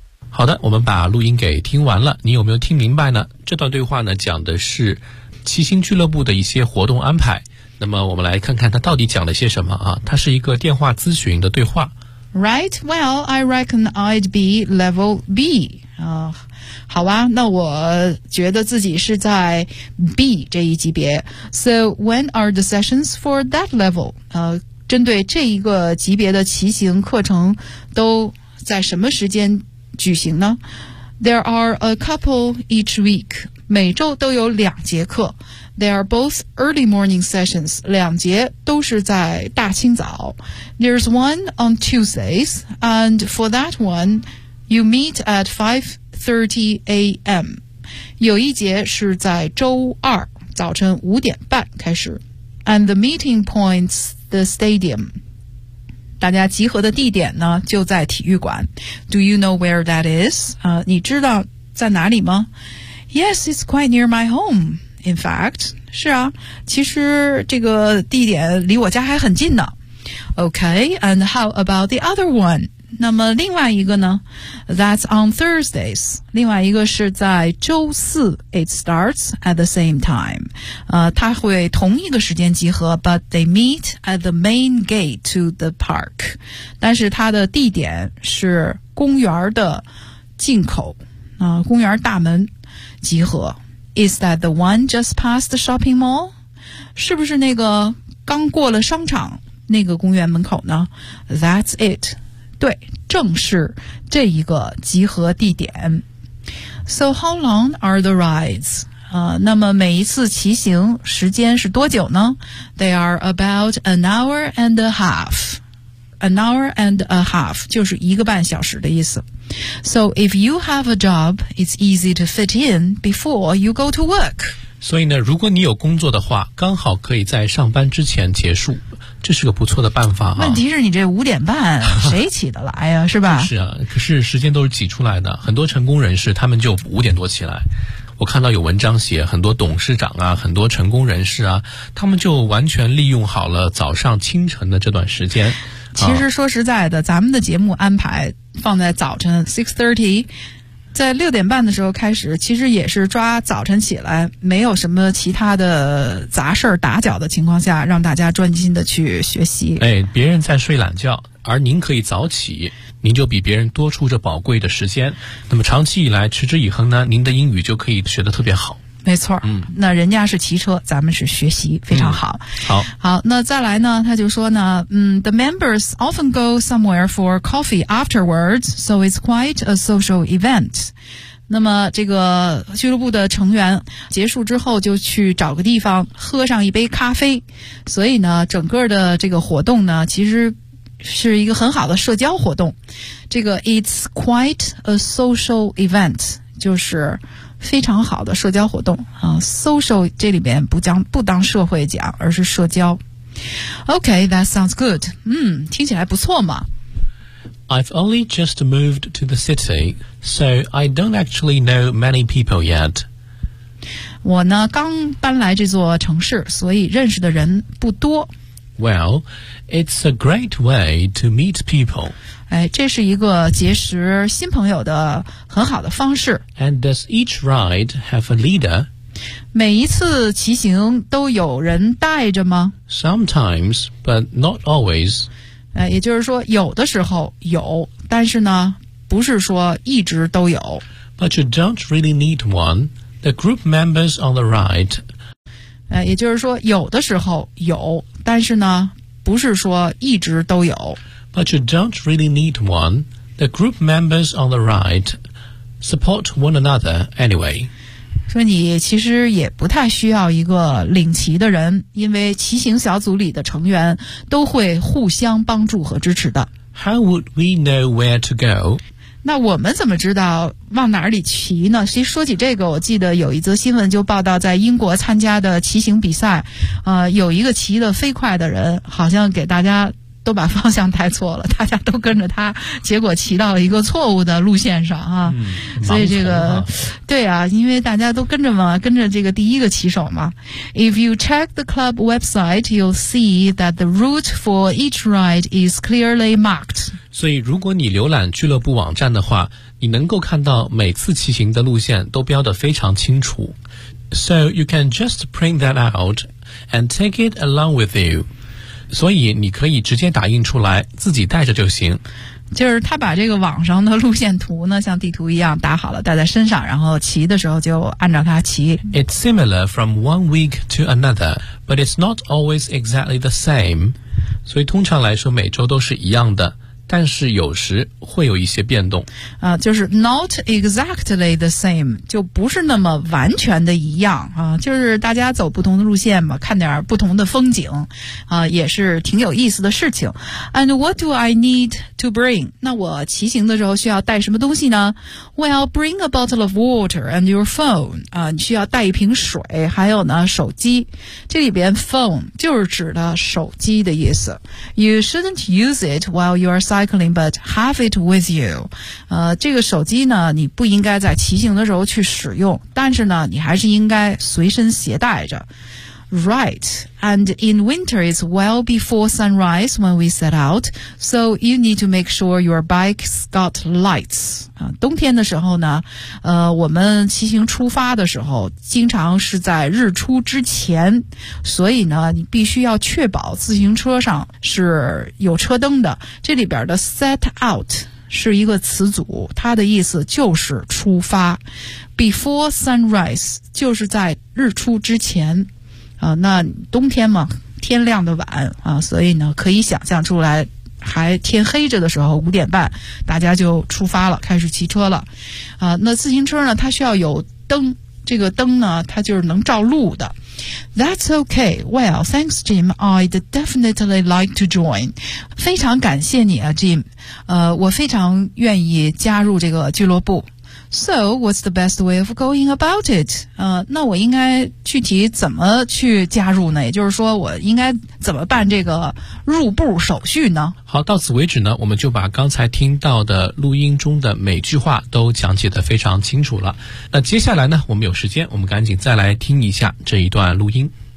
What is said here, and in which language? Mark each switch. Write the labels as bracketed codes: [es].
[zh] 好的，我们把录音给听完了，你有没有听明白呢？这段对话呢，讲的是骑行俱乐部的一些活动安排。那么我们来看看他到底讲了些什么啊？它是一个电话咨询的对话。 [en] Right, well, I reckon I'd be level B. [zh] 好吧，那我觉得自己是在 B 这一级别。 [en] So when are the sessions for that level? [zh] 针对这一个级别的骑行课程都在什么时间举行呢？ [en] There are a couple each week. [zh] 每周都有两节课。 [en] They are both early morning sessions. [zh] 两节都是在大清早。 [en] There's one on Tuesdays, and for that one, you meet at 5:30 a.m. [zh] 有一节是在周二早晨五点半开始。 [en] And the meeting point's the stadium. [zh] 大家集合的地点呢就在体育馆。 [en] Do you know where that is? [zh] 你知道在哪里吗？ [en] Yes, it's quite near my home, in fact. [zh] 是啊，其实这个地点离我家还很近呢。 [en] Okay, and how about the other one? [zh] 那么另外一个呢？ [en] That's on Thursdays. [zh] 另外一个是在周四。 [en] It starts at the same time. [zh] 它会同一个时间集合， [en] but they meet at the main gate to the park. [zh] 但是它的地点是公园的进口，公园大门集合。 [en] Is that the one just past the shopping mall? [zh] 是不是那个刚过了商场那个公园门口呢？ [en] That's it. [zh] 对，正是这一个集合地点。 [en] So how long are the rides? [zh] 那么每一次骑行时间是多久呢？ [en] They are about an hour and a half. An hour and a half [zh] 就是一个半小时的意思。 [en] So if you have a job, it's easy to fit in before you go to work. [zh] 所以呢，如果你有工作的话，刚好可以在上班之前结束。这是个不错的办法、问题是你这五点半谁起得来呀、是吧？是啊，可是时间都是挤出来的，很多成功人士他们就五点多起来。我看到有文章写很多董事长啊，很多成功人士啊，他们就完全利用好了早上清晨的这段时间。其实说实在的、咱们的节目安排放在早晨 6:30 在六点半的时候开始，其实也是抓早晨起来没有什么其他的杂事儿打搅的情况下，让大家专心的去学习。哎，别人在睡懒觉，而您可以早起，您就比别人多出这宝贵的时间。那么长期以来持之以恒呢，您的英语就可以学得特别好。没错，嗯，那人家是骑车，咱们是学习，非常好。嗯，好，好，那再来呢？他就说呢，嗯 ， [en] The members often go somewhere for coffee afterwards, so it's quite a social event。 [zh] 那么这个俱乐部的成员结束之后就去找个地方喝上一杯咖啡，所以呢，整个的这个活动呢，其实是一个很好的社交活动。这个 [en] it's quite a social event [zh] 就是非常好的社交活动啊。 Social 这里边不当社会讲，而是社交。 [en] Okay, that sounds good. [zh] 嗯，听起来不错嘛。 [en] I've only just moved to the city, so I don't actually know many people yet. [zh] 我呢，刚搬来这座城市，所以认识的人不多。 [en] Well, it's a great way to meet people. [zh] 哎，这是一个结识新朋友的很好的方式。 [en] And does each ride have a leader? [zh] 每一次骑行都有人带着吗？ [en] Sometimes, but not always. [zh] 也就是说有的时候有，但是呢不是说一直都有。 [en] But you don't really need one. The group members on the ride. [zh] 也就是说有的时候有，但是呢不是说一直都有。 [en] But you don't really need one. The group members on the ride support one another anyway. [zh] 说你其实也不太需要一个领骑的人，因为骑行小组里的成员都会互相帮助和支持的。 [en] How would we know where to go? [zh] 那我们怎么知道往哪里骑呢？其实说起这个，我记得有一则新闻就报道，在英国参加的骑行比赛，有一个骑得飞快的人，好像给大家都把方向带错了，大家都跟着他，结果骑到了一个错误的路线上啊。嗯，所以这个对啊，因为大家都跟着嘛，跟着这个第一个骑手嘛。 [en] If you check the club website, you'll see that the route for each ride is clearly marked. [zh] 所以如果你浏览俱乐部网站的话，你能够看到每次骑行的路线都标得非常清楚。 [en] So you can just print that out and take it along with you. [zh] 所以你可以直接打印出来自己带着就行。就是他把这个网上的路线图呢像地图一样打好了带在身上，然后骑的时候就按照它骑。 [en] It's similar from one week to another, but it's not always exactly the same. [zh] 所以通常来说每周都是一样的，但是有时会有一些变动。就是 [en] not exactly the same, [zh] 就不是那么完全的一样啊，就是大家走不同的路线嘛，看点不同的风景啊，也是挺有意思的事情。 [en] And what do I need to bring? [zh] 那我骑行的时候需要带什么东西呢？ [en] Well, bring a bottle of water and your phone. [zh] 啊，你需要带一瓶水，还有呢，手机。这里边 phone 就是指的手机的意思。 [en] You shouldn't use it while you are cycling, but have it with you. [zh] 这个手机呢，你不应该在骑行的时候去使用，但是呢，你还是应该随身携带着。 [en] Right, and in winter it's well before sunrise when we set out, so you need to make sure your bike's got lights. [zh] 冬天的时候呢，我们骑行出发的时候，经常是在日出之前，所以呢，你必须要确保自行车上是有车灯的。这里边的 set out 是一个词组，它的意思就是出发。 [en] Before sunrise [zh] 就是在日出之前。那冬天嘛，天亮的晚啊，所以呢，可以想象出来，还天黑着的时候，五点半，大家就出发了，开始骑车了。那自行车呢，它需要有灯，这个灯呢，它就是能照路的。 [en] That's okay. Well, thanks, Jim. I'd definitely like to join. [zh] 非常感谢你啊 ，Jim。我非常愿意加入这个俱乐部。 So, what's the best way of going about it? 那我应该具体怎么去加入呢？也就是说，我应该怎么办这个入部手续呢？好，到此为止呢，我们就把刚才听到的录音中的每句话都讲解得非常清楚了。那接下来呢，我们有时间，我们赶紧再来听一下这一段录音。